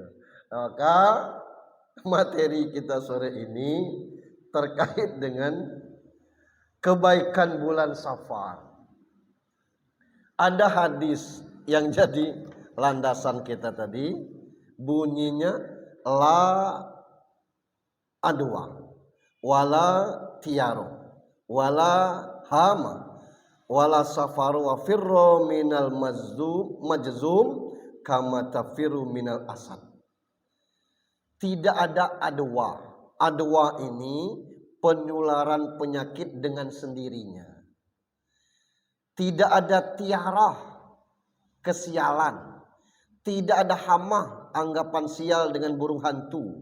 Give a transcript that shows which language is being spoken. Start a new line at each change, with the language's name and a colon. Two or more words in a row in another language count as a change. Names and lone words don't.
Indonesian: Maka materi kita sore ini terkait dengan kebaikan bulan Safar. Ada hadis yang jadi landasan kita tadi, bunyinya
Arabic: لا عدوى ولا طيرة ولا هامة ولا صفر وفر من المجذوم كما تفر من الأسد.
Indonesian: Tidak ada adwa. Adwa ini penularan penyakit dengan sendirinya. Tidak ada tiarah, kesialan. Tidak ada hamah, anggapan sial dengan burung hantu.